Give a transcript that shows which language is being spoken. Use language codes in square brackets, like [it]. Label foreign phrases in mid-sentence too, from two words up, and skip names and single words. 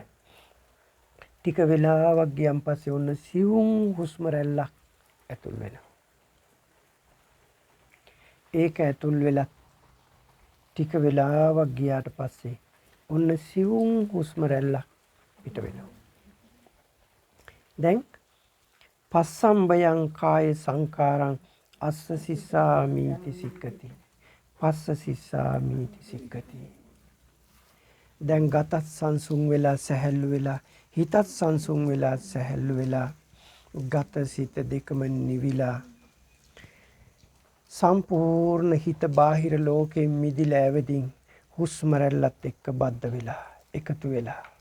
[si] ටික වෙලාවක් ගියන් පස්සේ ඔන්න සිවුම් හුස්ම රැල්ලක් ඇතුල් වෙනවා. ඒක ඇතුල් වෙලා ටික වෙලාවක් ගියාට පස්සේ ඔන්න සිවුම් හුස්ම රැල්ලක් පිට වෙනවා. [pi] දැන් පස්සම්බයං කාය සංකාරං අස්ස සිස්සාමීති සික්කති. පස්ස සිස්සාමීති සික්කති. [si] දැන් ගතත් සංසුන් වෙලා සැහැල්ලු වෙලා, හිතත් සංසුන් වෙලා සැහැල්ලු වෙලා, ගත සිත දෙකම නිවිලා සම්පූර්ණ හිත බාහිර ලෝකයෙන් මිදිලා ඇවිදින් හුස්ම රැල්ලත් එක්ක බද්ධ වෙලා එකතු වෙලා.